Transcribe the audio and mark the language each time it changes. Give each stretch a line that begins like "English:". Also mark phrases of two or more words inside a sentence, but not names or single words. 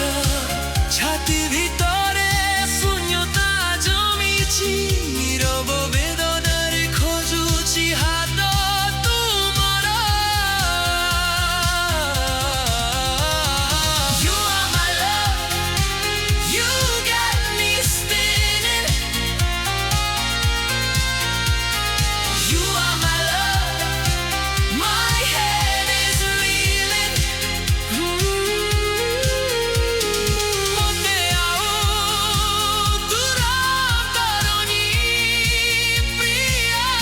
Odia: ଛାତି ଭିତରେ ଶୂନ୍ୟତା ଜମିଛି, ନୀରବ ବେଦନାରେ ଖୋଜୁଛି ହାତ ତୁମର।
English: You are my love, you got me spinning. You are my love, my head is reeling.
Odia: ମୋତେ ଆଉ ଦୂର କରନି ପ୍ରିୟା।